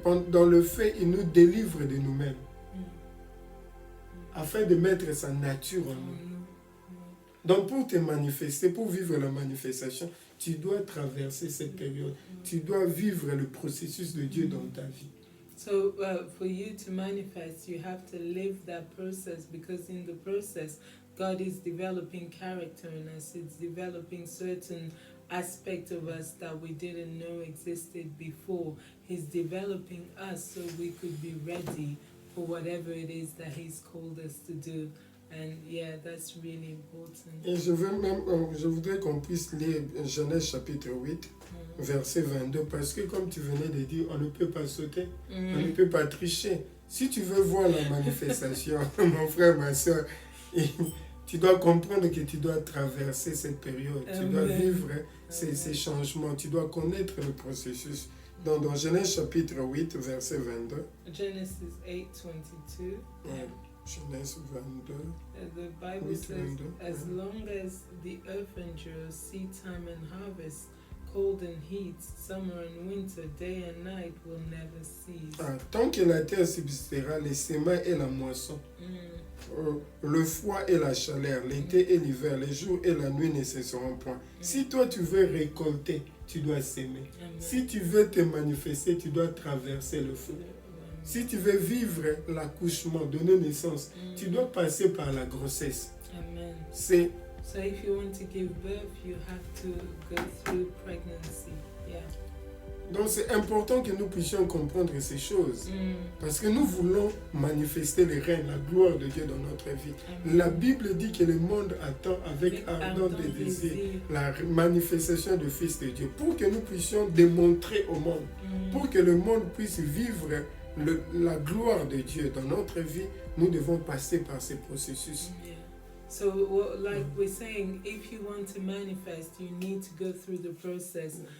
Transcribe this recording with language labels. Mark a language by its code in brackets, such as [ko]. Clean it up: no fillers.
[fr] Dans le fait, il nous délivre de nous-mêmes. Afin de mettre sa nature en nous. Donc pour te manifester, pour vivre la manifestation, tu dois traverser cette période. Tu dois vivre le processus de Dieu dans ta vie. [en] So for you to manifest, you have to live that process, because in the process, God is developing character in us. It's developing certain aspects of us that we didn't know existed before. He's developing us so we could be ready for whatever it is that He's called us to do. And yeah, that's really important. [fr] Et je voudrais qu'on puisse lire Genèse chapitre 8, verset 22, parce que comme tu venais de dire, on ne peut pas sauter, on ne peut pas tricher. Si tu veux voir la manifestation, mon frère, ma soeur, tu dois comprendre que tu dois traverser cette période, tu dois vivre ces changements, tu dois connaître le processus. Donc, dans Genèse chapitre 8, verset 22. [en] Genesis 8:22. [fr] Genèse 22. [en] The Bible says, as long as the earth endures seed time and harvest, cold and heat, summer and winter, day and night will never cease. [fr] Tant que la terre subsistera, les semis et la moisson, le froid et la chaleur, l'été et l'hiver, les jours et la nuit ne cesseront point. Si toi tu veux récolter, tu dois s'aimer. Si tu veux te manifester, tu dois traverser le feu. Si tu veux vivre l'accouchement, donner naissance, tu dois passer par la grossesse. Amen. [en] So if you want to give birth, you have to go through pregnancy. Yeah. [fr] Donc c'est important que nous puissions comprendre ces choses. Parce que nous voulons manifester les règnes, la gloire de Dieu dans notre vie. Amen. La Bible dit que le monde attend avec ardent désir la manifestation du Fils de Dieu. Pour que nous puissions démontrer au monde, pour que le monde puisse vivre la gloire de Dieu dans notre vie, nous devons passer par ces processus. [en] Yeah. So, like we're saying, if you want to manifest, you need to go through the process.